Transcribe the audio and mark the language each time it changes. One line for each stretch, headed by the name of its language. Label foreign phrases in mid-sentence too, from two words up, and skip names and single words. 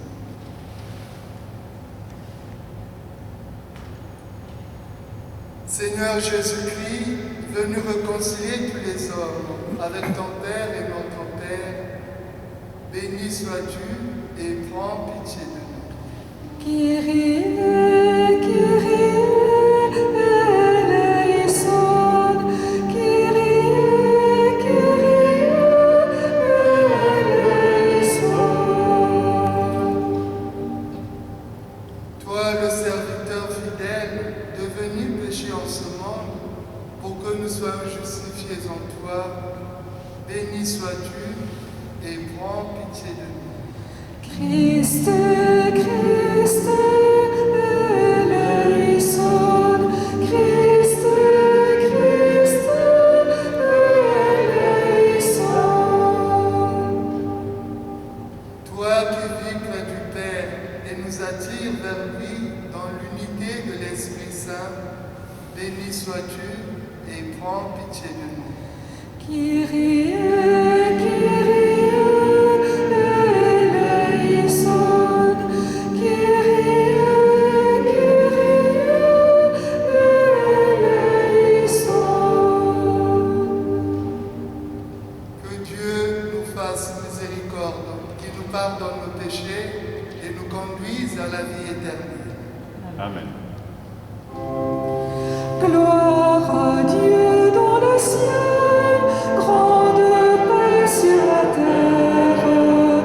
French: Seigneur Jésus-Christ, venu réconcilier tous les hommes avec ton Père et notre Père, béni sois-tu et prends pitié de nous.
Greek: Κύριε, Κύριε, ελέησον. Κύριε, Κύριε, ελέησον.
French: Toi, le serviteur fidèle, devenu péché en ce monde, pour que nous soyons justifiés en toi, béni sois-tu et prends pitié de nous.
Greek: Χριστέ, Χριστέ, ελέησον. Χριστέ, Χριστέ, ελέησον.
French: Toi qui vis près du Père et nous attires vers lui dans l'unité de l'Esprit Saint, béni sois-tu et prends pitié de nous.
Greek: Κύριε, Κύριε, ελέησον. Κύριε, Κύριε, ελέησον.
French: Que Dieu nous fasse miséricorde, qu'il nous pardonne nos péchés et nous conduise à la vie éternelle. Amen. Gloire à Dieu dans le ciel, grande paix sur la terre.